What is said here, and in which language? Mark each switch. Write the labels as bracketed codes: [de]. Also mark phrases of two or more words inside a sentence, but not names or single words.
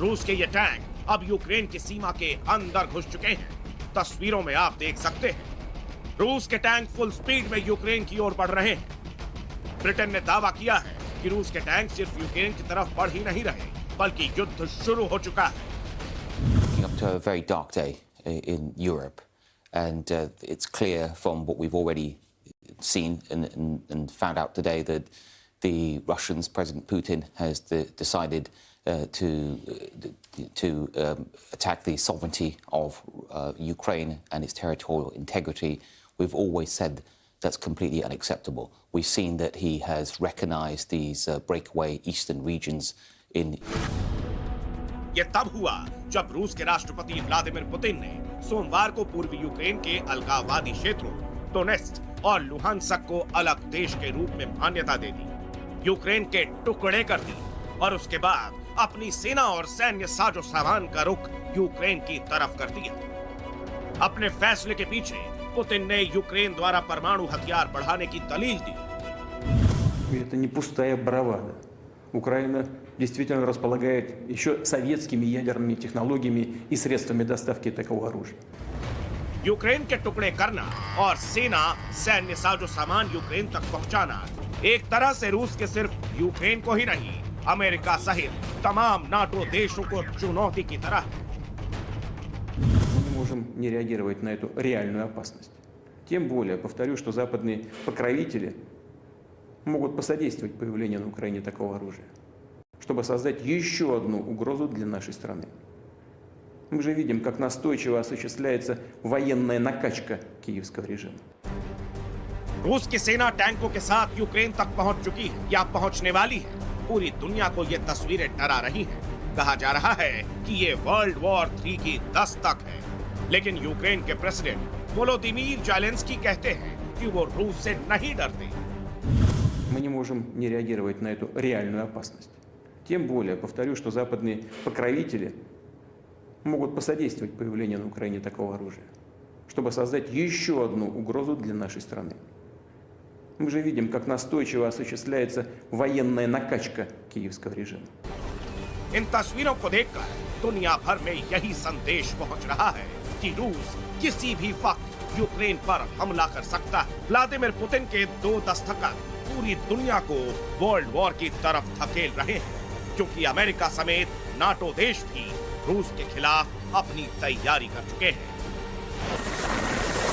[hi] रूस के ये टैंक अब यूक्रेन की सीमा के अंदर घुस चुके हैं। तस्वीरों में आप देख सकते हैं रूस के टैंक [en] full speed [hi] में यूक्रेन की ओर बढ़ रहे हैं। ब्रिटेन ने दावा किया है कि रूस के टैंक सिर्फ यूक्रेन की तरफ बढ़ ही नहीं रहे बल्कि युद्ध शुरू हो चुका है। [en] Up to a very dark day in Europe, and it's clear from what we've already seen and found out today that the Russians, President Putin, has decided to attack the sovereignty of Ukraine and its territorial integrity. We've always said that's completely unacceptable. We've seen that he has recognized these breakaway eastern regions in. [hi] ये तब हुआ जब रूस के राष्ट्रपति व्लादिमीर पुतिन ने सोमवार को पूर्वी यूक्रेन के अलगाववादी क्षेत्रों डोनेत्स्क और लुहानस्क को अलग देश के रूप में मान्यता दे दी, यूक्रेन के टुकड़े कर दी और उसके बाद अपनी सेना और सैन्य साजो सामान का रुख यूक्रेन की तरफ कर दिया। अपने फैसले के पीछे पुतिन ने यूक्रेन द्वारा परमाणु हथियार बढ़ाने की दलील दी। [ru] Это не пустая бравада. Украина действительно располагает еще советскими ядерными технологиями и средствами доставки такого оружия. [hi] यूक्रेन के टुकड़े करना और सेना सैन्य साजो सामान यूक्रेन तक पहुंचाना एक तरह से रूस के सिर्फ यूक्रेन को ही नहीं, अमेरिका सहित तमाम नाटो देशों को चुनौती की तरह। [ru] Мы не можем не реагировать на эту реальную опасность. Тем более, повторю, что западные покровители могут посодействовать появлению на Украине такого оружия, чтобы создать еще одну угрозу для нашей страны. Мы же видим, как настойчиво осуществляется военная накачка киевского режима. [hi] रूस की सेना टैंकों के साथ यूक्रेन तक पहुंच चुकी है या पहुंचने वाली है। पूरी दुनिया को ये तस्वीरें डरा रही हैं। कहा जा रहा है कि ये [en] world war 3 [hi] की दस्तक है, लेकिन यूक्रेन के प्रेसिडेंट वोलोदिमीर ज़ेलेंस्की कहते हैं कि वो रूस से नहीं डरते। [ru] Мы не можем не реагировать на эту реальную опасность. Тем более, повторю, что западные покровители могут посодействовать появлению на Украине такого оружия, чтобы создать еще одну угрозу для нашей страны. Мы же видим, как настойчиво осуществляется военная накачка киевского режима. [hi] इन तस्वीरों को देखकर दुनिया भर में यही संदेश पहुंच रहा है कि रूस किसी भी वक्त यूक्रेन पर हमला कर सकता है। व्लादिमीर पुतिन के 2 दस्तखत पूरी दुनिया को [en] world war [hi] की तरफ धकेल रहे हैं, क्योंकि अमेरिका समेत नाटो देश भी रूस के खिलाफ अपनी तैयारी कर चुके हैं।